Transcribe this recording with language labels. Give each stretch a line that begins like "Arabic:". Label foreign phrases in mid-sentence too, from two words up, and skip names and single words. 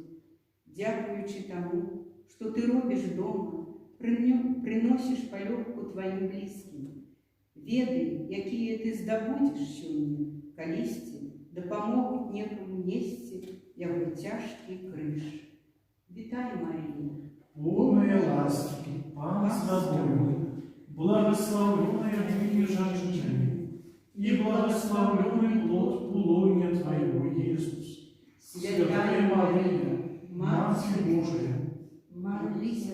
Belarusian: Дзякуючы таму, што ты робіш дома, прыносіш палёгку тваім блізкім. Ведай, якія ты здабудзеш сёння, калісьці дапамогуць некаму несці яго цяжкі крыж. Вітай, Марія,
Russian: Полная ласки, Пан с тобою, благословенная вы женщины, и благословенный плод лоня Твоего, Иисус. Святая Мария, Матерь Божия, молися